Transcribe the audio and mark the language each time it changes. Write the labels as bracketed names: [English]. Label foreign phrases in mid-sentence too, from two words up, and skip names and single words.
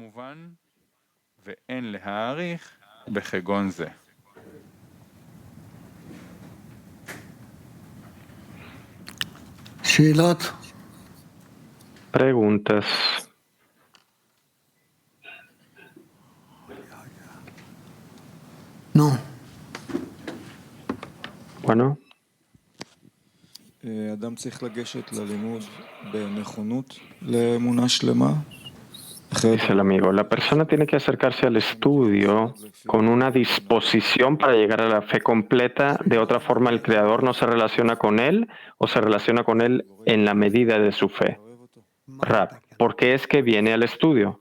[Spanish] Preguntas. No. Bueno. [Hebrew] אדם צריך לגשת ללימוד בנכונות לאמונה שלמה. [Spanish] Dice el amigo, la persona tiene que acercarse al estudio con una disposición para llegar a la fe completa. De otra forma, el Creador no se relaciona con él o se relaciona con él en la medida de su fe. Rab, ¿por qué es que viene al estudio?